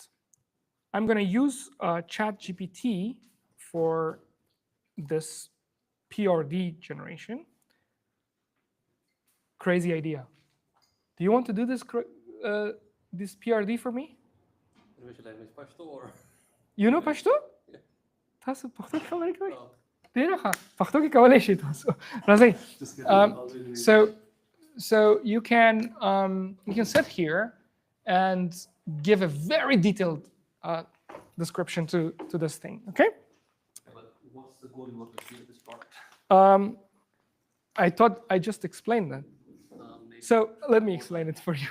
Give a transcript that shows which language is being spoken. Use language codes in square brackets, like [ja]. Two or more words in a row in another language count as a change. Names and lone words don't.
[en] I'm going to use ChatGPT for this PRD generation. Crazy idea. Do you want to do this this PRD for me? In which language, Pashto or? You know Pashto? [ps] تاسو پښتو خبرې کوئ؟ ډېره ښه. پښتو کې کولی شئ تاسو. راځئ. [en] So you can sit here and give a very detailed description to this thing, okay? But what's the goal you want to achieve with this product? I thought I just explained that. So let me explain it for you.